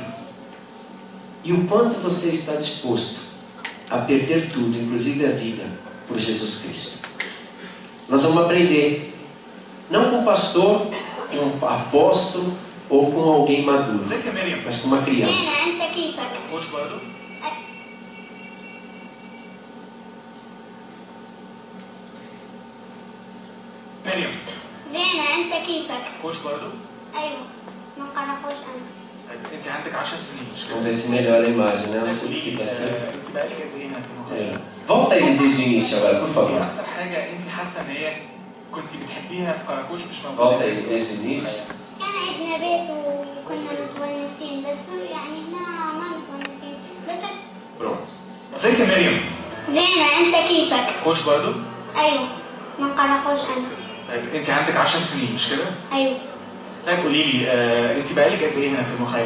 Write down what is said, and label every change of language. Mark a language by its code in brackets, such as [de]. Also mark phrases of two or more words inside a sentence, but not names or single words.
[pt] E o quanto você está disposto a perder tudo, inclusive a vida, por Jesus Cristo? Nós vamos aprender, não com um pastor, com um apóstolo ou com alguém maduro, mas com uma criança. [ar] مريم زينة، أنت كيفك؟ خوش برضو؟ أيوة، ما قرأ خوش أنا. طيب انت عندك 10 سنين مش كده؟ [pt] Vamos ver se melhora a imagem, né? Não sei o que está certo. [ar] انت بقالك قد ايه هنا في المخيم؟ [pt] Volta aí desde o início agora, por [ar] ايه [pt] favor. [ar] اكتر حاجة انت حاسة ان هي كنت بتحبيها في كراكوش مش موجودة؟ [pt] Volta aí desde o início. [ar] كان عندنا بيت وكنا متونسين، بس يعني هنا ما متونسين، بس. [pt] Pronto. [ar] ازيك يا مريم؟ زينة، أنت كيفك؟ خوش برضو؟ أيوة، ما قرأ خوش أنا. طيب انت عندك 10 سنين مش كده؟ أيوة. طيب قولي لي انت بقالك قد ايه هنا في المخيم؟